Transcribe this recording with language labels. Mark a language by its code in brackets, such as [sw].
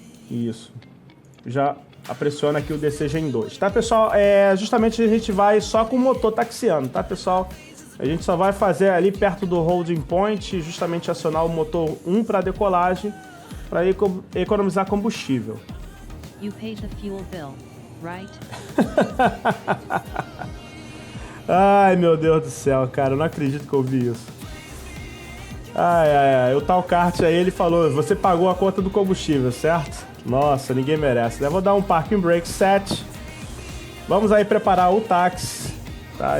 [pt] Isso. Já pressiona aqui o DC Gen 2. Tá, pessoal? Justamente a gente vai só com o motor taxiando, tá, pessoal? A gente só vai fazer ali perto do holding point, justamente acionar o motor 1 para decolagem, para economizar combustível. [en] You paid the fuel bill, right? [pt] Ai, meu Deus do céu, cara. Eu não acredito que eu ouvi isso. O tal kart aí, ele falou, você pagou a conta do combustível, certo? Nossa, ninguém merece, né? Vou dar um [en] parking brake set. [pt] Vamos aí preparar o táxi, tá?